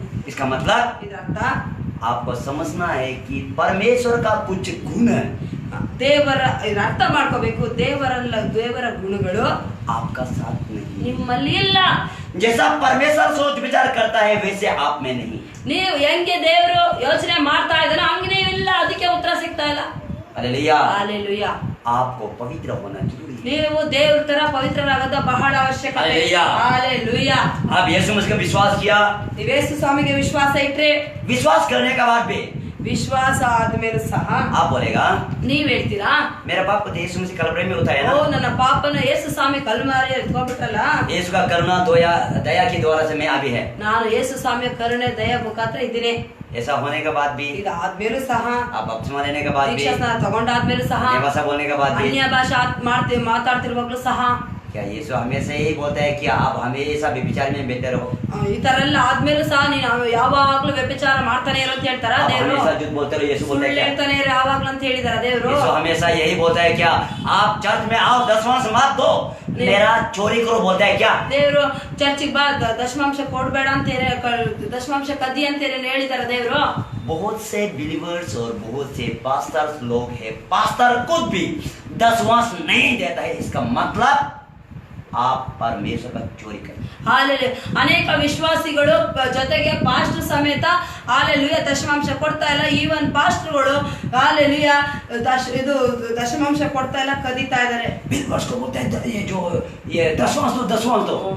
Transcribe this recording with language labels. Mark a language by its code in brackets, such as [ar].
[hi] इसका मतलब [kn] ಇದರ ಅರ್ಥ [hi] आपको समझना है कि परमेश्वर का कुछ गुण है, [kn] ದೇವರ ಇದರ ಅರ್ಥ ಮಾಡ್ಕೋಬೇಕು. ದೇವರ ಗುಣಗಳು [hi] आपका साथ नहीं। [kn] ನಿಮ್ಮಲ್ಲಿ ಇಲ್ಲ. [hi] जैसा परमेश्वर सोच विचार करता है वैसे आप में नहीं। [kn] ನೀವು ಹೆಂಗೆ ದೇವರು ಯೋಚನೆ ಮಾಡ್ತಾ ಇದ್ದಾರೋ ಹಂಗೆ ನೀವಿಲ್ಲ, ಅದಕ್ಕೆ ಉತ್ತರ ಸಿಗ್ತಾ ಇಲ್ಲ. [hi] हालेलुया। [kn] ಹಾಲೆಲೂಯಾ. [hi] आपको पवित्र होना जरूरी है। [kn] ನೀವು ದೇವ್ರ ತರ ಪವಿತ್ರರಾಗೋದು ಬಹಳ ಅವಶ್ಯಕತೆ. [hi] हालेलुया। [kn] ಹಾಲೆಲೂಯಾ. [hi] आप यीशु मसीह का विश्वास किया, [kn] ನೀವು ಯೇಸು ಸ್ವಾಮಿಗೆ ವಿಶ್ವಾಸ ಇಟ್ರೆ, [hi] विश्वास करने के बाद भी [kn] ವಿಶ್ವಾಸ ಆದ್ಮೇಲೆ ಸಹ [hi] आप बोलेगा [kn] ನೀವ್ ಹೇಳ್ತೀರಾ, [hi] मेरा पाप को यीशु मसीह कलवरी में उठाया ಓ ना, [kn] ನನ್ನ ಪಾಪನ ಯೇಸು ಸ್ವಾಮಿ ಕಲ್ಮಾರಿ ಎತ್ಕೊಂಡ್ಬಿಟ್ರಲ್ಲ, [hi] यीशु का करुणा दया की द्वारा से मैं अभी है। [kn] ನಾನು ಯೇಸು ಸ್ವಾಮಿಯ ಕರುಣೆ ದಯ ಮುಖಾಂತರ ಇದ್ದೀನಿ. [hi] ऐसा होने के बाद भी, [kn] ಇದಾದ್ಮೇಲೂ ಸಹ, [hi] आप बपतिस्मा लेने के बाद भी, [kn] ದೀಕ್ಷಾ ಸ್ನಾನ ತಗೊಂಡಾದ್ಮೇಲೂ ಸಹ, [hi] अन्य भाषा बोलने के बाद भी, [kn] ಅನ್ಯ ಭಾಷೆ ಮಾತಾಡ್ತಿರುವಾಗ್ಲೂ ಸಹ, [hi] क्या यीशु हमेशा यही बोलता है कि आप हमेशा व्यभिचार में बेहतर हो, [kn] ಈ ತರ ಎಲ್ಲ ಆದ್ಮೇಲೂ ಸಹ ನೀನು ಯಾವಾಗ್ಲೂ ವ್ಯಭಿಚಾರ ಮಾಡ್ತಾನೆ ಇರೋ ಅಂತ ಹೇಳ್ತಾರ [hi] आप [kn] ದೇವ್ರು? [hi] हमेशा झूठ बोलते रहो, यीशु बोलता [kn] ಸುಳ್ಳು [hi] है क्या? [kn] ಹೇಳ್ತಾನೆ ಇರೋ ಯಾವಾಗ್ಲೂ ಅಂತ ಹೇಳಿದಾರ ದೇವ್ರು? [hi] यीशु हमेशा यही बोलता है क्या? आप चर्च में आओ, दसवांश मत दो, मेरा चोरी करो, बोलता है क्या? [kn] ದೇವ್ರು ಚರ್ಚಿಗೆ ಬಾ, ದಶಮಾಂಶ ಕೊಡ್ಬೇಡ ಅಂತ ದಶಮಾಂಶ ಕದ್ದಿ ಅಂತ ಹೇಳಿದಾರ ದೇವ್ರು? [hi] बहुत से बिलीवर्स और बहुत से पास्टर्स लोग हैं, पास्टर खुद भी दसवांश नहीं देता है, इसका मतलब आप परमेश्वर का चोरी करें। [kn] ಹಾಲೆಲೂಯ. ಅನೇಕ ವಿಶ್ವಾಸಿಗಳು ಜೊತೆಗೆ ಪಾಸ್ಟರ್ ಸಮೇತ ಹಾಲೆಲೂಯ ದಶಮಾಂಶ ಕೊಡ್ತಾ ಇಲ್ಲ. ಈವನ್ ಪಾಸ್ಟರ್ಗಳು ಹಾಲೆಲೂಯ ಇದು ದಶಮಾಂಶ ಕೊಡ್ತಾ ಇಲ್ಲ, ಕದೀತಾ ಇದ್ದಾರೆ. [hi] बिलीवर्स को बोलते हैं ये जो ये दसवां तो